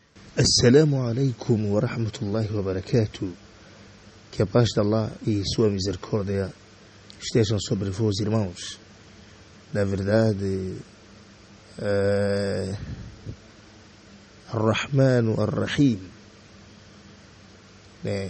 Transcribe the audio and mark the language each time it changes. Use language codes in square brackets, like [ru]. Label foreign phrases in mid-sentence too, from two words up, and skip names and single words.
[ar] السلام عليكم ورحمة الله وبركاته. [pt] Que a paz de Allah e sua misericórdia estejam sobre vós, irmãos. Na verdade, [ar] الرحمن الرحيم, [pt] né?